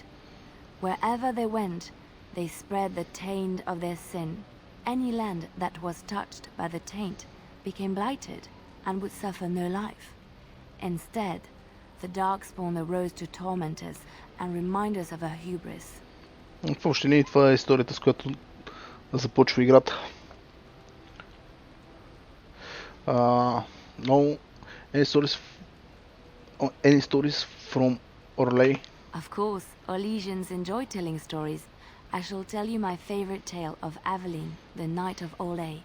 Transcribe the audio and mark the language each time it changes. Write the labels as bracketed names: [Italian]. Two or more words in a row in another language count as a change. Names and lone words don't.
[English] Wherever they went, they spread the taint of their sin. Any land that was touched by the taint became blighted and would suffer no life. Instead, the Darkspawn arose to torment us and remind us of our hubris. [Bulgarian] В общи линии това е историята, с която започва играта. [English] No, any stories from Orlais? Of course, Orlesians enjoy telling stories. I shall tell you my favorite tale of Aveline, the Knight of Orlais.